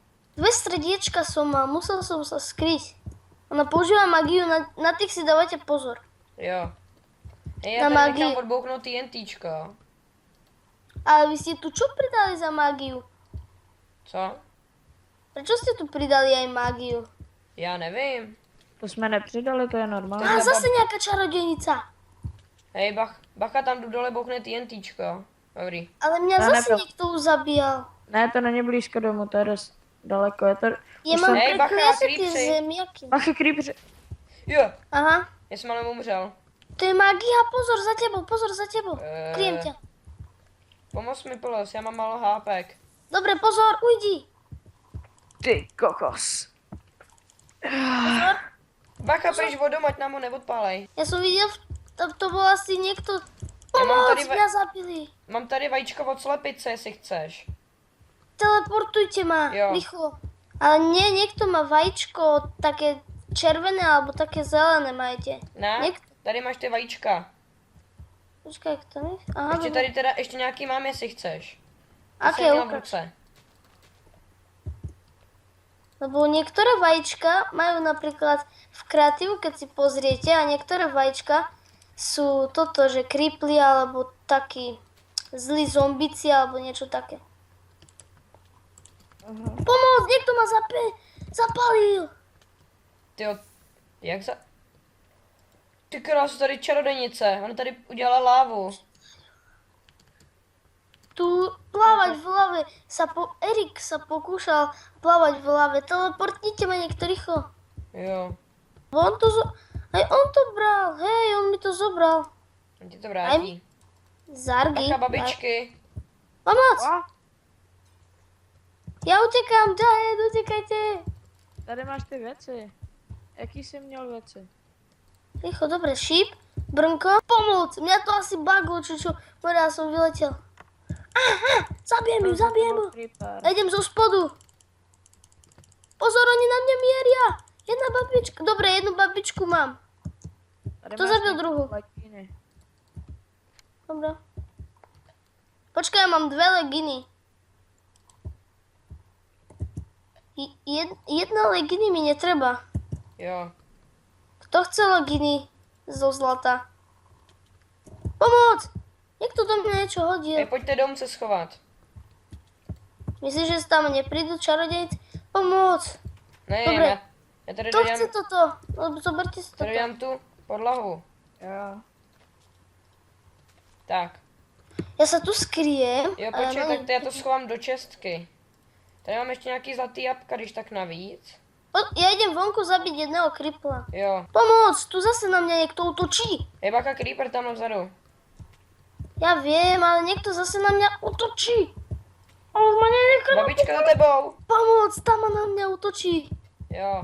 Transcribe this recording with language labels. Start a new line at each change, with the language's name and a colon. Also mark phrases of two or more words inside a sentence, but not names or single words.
Slovak: 2 srdiečka som mal, musel som sa skryť. Ona používa magiu, na tých si dávajte pozor.
Czech: Jo. Hej, Na já tady magii. nechám odbouchnout TNTčko.
Slovak: Ale vy ste tu čo pridali za magiu?
Czech: Co?
Slovak: Prečo ste tu pridali aj magiu?
Czech: Já nevím. To jsme nepřidali, to je normální.
Slovak: A zase nejaká čarodejnica.
Czech: Hej, bacha, tam jdu dole bouchne TNTčko. Dobrý.
Slovak: Ale mňa
Czech: To
Slovak: zase
Czech: nebyl.
Slovak: niekto už zabíjal.
Czech: Ne, to není blízko domu, to je dost daleko. Je to...
Slovak: Ja Už mám
Czech: Hej, bacha,
Slovak: prekliaté tie creepsy. zemiaky.
Czech: Bacha, creeper. Jo, Aha. já jsem ale umřel.
Slovak: To je magia, pozor za tebou. Kryjem ťa.
Czech: Pomoz mi, Polos, já mám málo hápek.
Slovak: Dobre, pozor, ujdi.
Czech: Ty kokos.
Slovak: Pozor.
Czech: Bacha, pryč vodom, ať nám ho neodpálej.
Slovak: Ja som videl, to bol asi niekto... Ja mám Pomoc,
Czech: tady
Slovak: mňa zabili.
Czech: Mám tady vajíčko od slepice, jestli chceš.
Slovak: Teleportujte ma,
Czech: Jo.
Slovak: rýchlo. Ale nie, niekto má vajíčko také červené alebo také zelené majte.
Czech: Ne? Tady máš ty vajíčka.
Slovak: Počkaj, jak to je? Aha,
Czech: Ještě
Slovak: dobre.
Czech: tady teda, ještě nějaký mám, jestli chceš.
Slovak: Aké
Czech: Jsem měl v
Slovak: ukáž?
Czech: ruce.
Slovak: Lebo niektoré vajíčka majú napríklad v kreatívu, keď si pozriete, a niektoré vajíčka sú toto, že kripli alebo takí zlí zombici alebo niečo také. Pomoc, niekto ma zapalil.
Czech: Tyjo, jak za... Ty krásu, tady čarodejnice, ona tady udělala lávu.
Slovak: Tu plávať v lave Erik sa pokúšal plávať v lave. Teleportnite ma niekto rýchlo.
Czech: Jo,
Slovak: Aj on to bral, hej, on mi to zobral.
Czech: on ti to vrátí. Zargi. Bacha, babičky. Pomoc! A,
Slovak: Ja utekám, Jahed, utekajte.
Czech: tady máš ty věci. Jaký jsi měl věci?
Slovak: Rýchlo, dobre, šíp, brnko, pomoc. Mňa to asi baglo, čo, ja som vyletel. Aha, zabijem ju. Creeper. Ja idem zo spodu. Pozor, oni na mňa mieria. Jedna babička, dobre, jednu babičku mám.
Czech: Tady To máš zabil nějaký druhou. legíny.
Slovak: Dobre. Počkaj, ja mám 2 leginy. Jedna leginy mi netreba. Jo. Kto chce leginy zo zlata? Pomoc! Niekto do mňa niečo hodil.
Czech: Hej, pojďte domů se schovat.
Slovak: Myslíš, že tam neprídu čarodejci? Pomoc!
Czech: Ne,
Slovak: Dobre.
Czech: já tady
Slovak: Kto chce
Czech: dojám,
Slovak: toto? No, zoberte si
Czech: tady
Slovak: toto.
Czech: dojám tu podlahu. Jo. Tak.
Slovak: Ja sa tu skriem.
Czech: Jo,
Slovak: a ja
Czech: počkej, na- tak to já to schovám do čestky. Tady mám ještě nějaký zlatý jabka, když tak navíc.
Slovak: Ja idem vonku zabiť jedného kripla.
Czech: Jo.
Slovak: Pomoc! Tu zase na mňa niekto útočí.
Czech: Hej, bacha, creeper tam vzadu.
Slovak: Ja viem, ale niekto zase na mňa útočí. On ma nenechá. Babička za tebou. Pomoc! Tam ma na mňa útočí.
Czech: Jo,